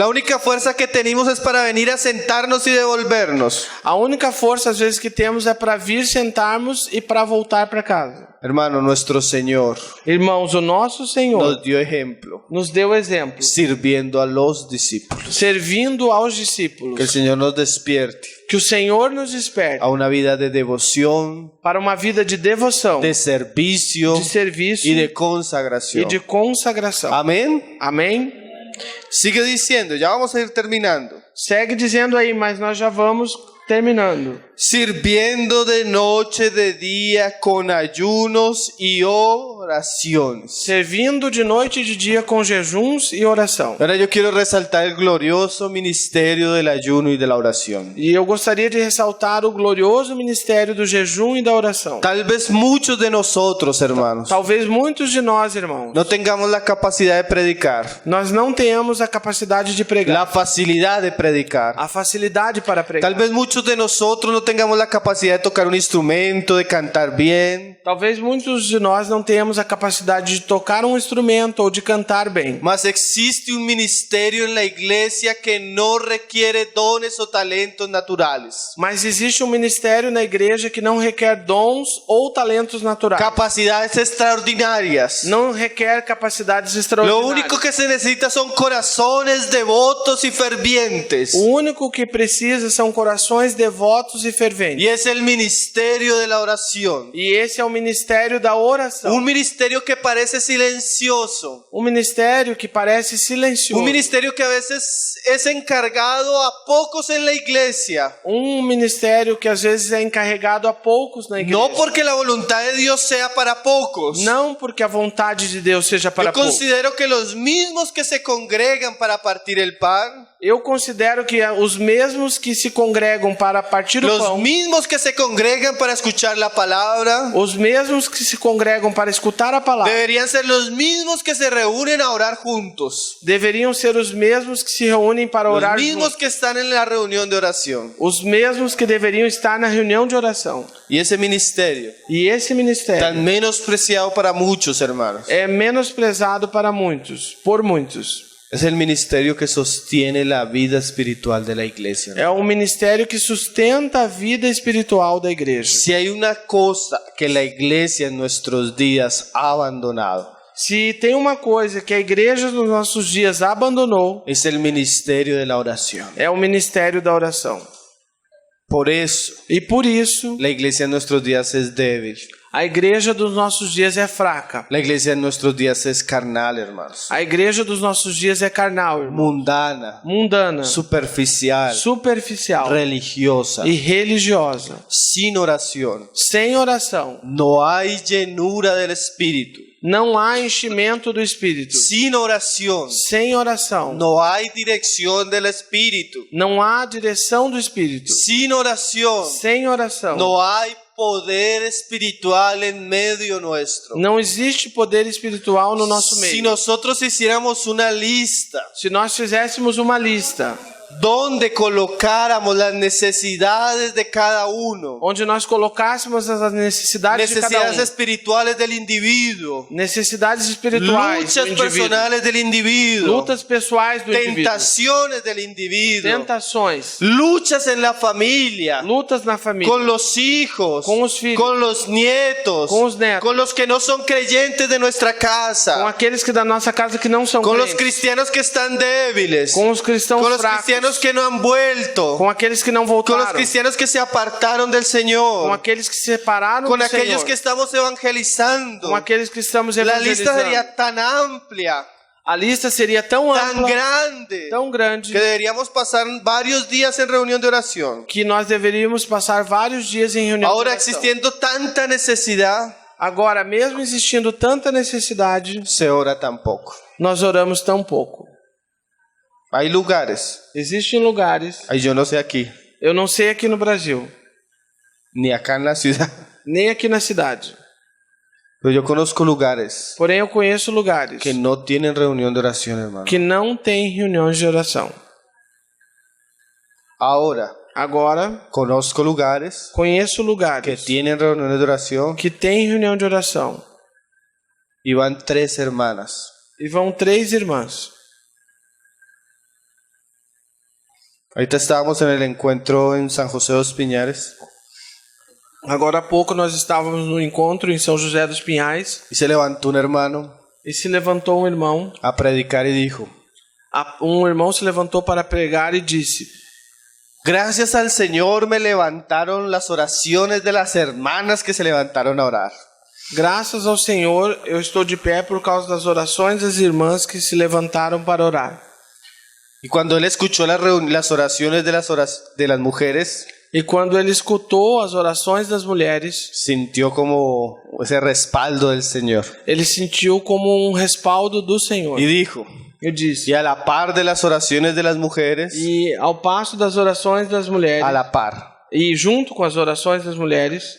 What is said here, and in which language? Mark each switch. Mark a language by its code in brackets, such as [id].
[es] La única fuerza que tenemos es para venir a sentarnos y devolvernos. [pt] A única força às vezes que temos é para vir sentarmos e para voltar para casa. [es] Hermano, nuestro Señor [pt] Irmãos, o nosso Senhor [es] nos dio ejemplo [pt] nos deu exemplo, [es] sirviendo a los discípulos. [pt] servindo aos [es] Que el [pt] discípulos. [es] Señor nos despierte [pt] Que o Senhor nos desperte [es] a una vida de devoción, [pt] para uma vida de devoção, [es] de servicio [pt] de serviço [es] y de [pt] e [es] consagración. [pt] de consagração. [es] Amén. [pt] Amém? [es] Sigue diciendo, ya vamos a ir terminando. [pt] Segue dizendo aí, mas nós já vamos terminando. [es] Sirviendo de noche, de día, con ayunos y oraciones. [pt] Servindo de noite e de dia com jejuns e oração. [es] Ahora yo quiero resaltar el glorioso ministerio del ayuno y de la oración. [pt] E eu gostaria de ressaltar o glorioso ministério do jejum e da oração. [es] Tal vez muchos de nosotros, hermanos, [pt] Talvez muitos de nós, irmãos, [es] no tengamos la capacidad de predicar, [pt] nós não tenhamos a capacidade de pregar, [es] la facilidad de predicar. [pt] a facilidade para pregar. [es] Tal vez muchos de nosotros no tengamos la capacidad de tocar un instrumento, de cantar bien. [pt] Talvez muitos de nós não tenhamos a capacidade de tocar um instrumento ou de cantar bem. [es] Mas existe un ministerio en la iglesia que no requiere dones o talentos naturales. [pt] Mas existe um ministério na igreja que não requer dons ou talentos naturais. [es] Capacidades extraordinarias. [pt] Não requer capacidades [es] Lo [pt] extraordinárias. [es] único que se necesita son corazones devotos y fervientes. [pt] O único que precisa são corações devotos e e ferventes. [es] Y es el ministerio de la oración. [pt] E esse é o ministério da oração. [es] Un ministerio que parece silencioso. [pt] Um ministério que parece silencioso. [es] Un ministerio que a veces es encargado a pocos en la iglesia. [pt] Um ministério que às vezes é encarregado a poucos na igreja. [es] No porque la voluntad de Dios sea para pocos. [pt] Não porque a vontade de Deus seja para [es] Yo [pt] poucos. [es] considero que los mismos que se congregan para partir el pan, [pt] Eu considero que os mesmos que se congregam para partir o [es] los [pt] pão, [es] mismos que se congregan para escuchar la palabra, [pt] os mesmos que se congregam para escutar a palavra, [es] deberían ser los mismos que se reúnen a orar juntos. [pt] deveriam ser os mesmos que se reúnem para [es] Los [pt] orar [es] mismos [pt] juntos. [es] que están en la reunión de oración. [pt] Os mesmos que deveriam estar na reunião de oração. [es] Y ese ministerio, [pt] E esse ministério [es] tan menospreciado para muchos hermanos, [pt] é menosprezado para muitos, por muitos. [es] es el ministerio que sostiene la vida espiritual de la iglesia. [pt] É um ministério que sustenta a vida espiritual da igreja. [es] Si hay una cosa que la iglesia en nuestros días ha abandonado, [pt] Se tem uma coisa que a igreja nos nossos dias abandonou, [es] es el ministerio de la oración. [pt] é o ministério da oração. [es] Por eso, [pt] E por isso, [es] la iglesia en nuestros días es débil. [pt] a igreja dos nossos dias é fraca. [es] La iglesia en nuestros días es carnal, hermanos. [pt] A igreja dos nossos dias é carnal, irmão. [es] Mundana, [pt] Mundana, [es] superficial, [pt] superficial [es] religiosa, [pt] e religiosa. [es] sin oración. [pt] Sem oração, [es] No hay llenura del Espíritu. [pt] não há enchimento do Espírito. [es] Sin oración, [pt] Sem oração, [es] no hay dirección del Espíritu. [pt] não há direção do Espírito. [es] Sin oración, [pt] Sem oração, [es] no hay poder espiritual en medio nuestro. [pt] não existe poder espiritual no nosso [es] Si [pt] meio. [es] nosotros hiciéramos una lista [pt] Se nós fizéssemos uma lista [es] donde colocáramos las necesidades de cada uno, [pt] onde nós colocássemos as necessidades de cada [es] necesidades [pt] um, [es] espirituales del individuo, [pt] necessidades espirituais do [es] luchas [pt] indivíduo, [es] personales del individuo, [pt] lutas pessoais do indivíduo, [es] tentaciones del individuo, [pt] tentações, [es] luchas en la familia, [pt] lutas na família, [es] con los hijos, con los [pt] filhos, [es] con los nietos, con los [pt] netos, [es] con los que no son creyentes de nuestra [pt] com [es] casa, [pt] aqueles que da nossa casa que não são [es] con los [pt] crentes, [es] cristianos que están débiles, [pt] com os cristãos [es] con los [pt] fracos, [es] cristianos que no han vuelto, [pt] com aqueles que não [es] con los [pt] voltaram, [es] cristianos que se apartaron del [pt] com [es] Señor, [pt] aqueles que se separaram [es] con [pt] do [es] aquellos [pt] Senhor, [es] que estamos evangelizando. [pt] com aqueles que estamos [es] La lista [pt] evangelizando. [es] sería tan amplia, [pt] A lista seria tão [es] tan [pt] ampla, [es] grande, [pt] tão grande, [es] que deberíamos pasar varios días en reunión de oración. [pt] que nós deveríamos passar vários dias em reunião de [es] Ahora, [pt] oração. [es] existiendo tanta necesidad, [pt] Agora, mesmo existindo tanta necessidade, [es] se ora tan poco. [pt] nós oramos tão pouco. [es] Hay lugares, [pt] Existem lugares, [es] ay, yo no sé aquí, [pt] eu não sei aqui no Brasil, [es] ni acá en la ciudad, [pt] nem aqui na cidade, [es] pero yo conozco lugares [pt] porém eu conheço lugares [es] que no tienen reunión de oración, hermano. [pt] que não têm reuniões de oração. [es] Ahora, [pt] Agora, [es] conozco lugares [pt] conheço [es] que [pt] lugares [es] tienen reuniones de oración [pt] que têm reunião de oração [es] y van 3 hermanas. [pt] e vão 3 irmãs. [es] Ahorita estábamos en el encuentro en San José de los Piñares [pt] Agora há pouco nós estávamos no encontro em São José dos Pinhais [es] y se levantó un hermano [pt] e se levantou um irmão. [es] a predicar y dijo: [pt] Um irmão se levantou para pregar e disse: [es] gracias al Señor me levantaron las oraciones de las hermanas que se levantaron a orar. [pt] graças ao Senhor, eu estou de pé por causa das orações das irmãs que se levantaram para orar. [es] Y cuando él escuchó las oraciones de las mujeres, [pt] E quando ele escutou as orações das mulheres, [es] sintió como ese respaldo del Señor. [pt] ele sentiu como um respaldo do Senhor. [es] Y dijo, [pt] Eu disse: [es] y a la par de las oraciones de las mujeres, [pt] e ao passo das orações das mulheres, [es] a la par, [pt] e junto com as orações das mulheres,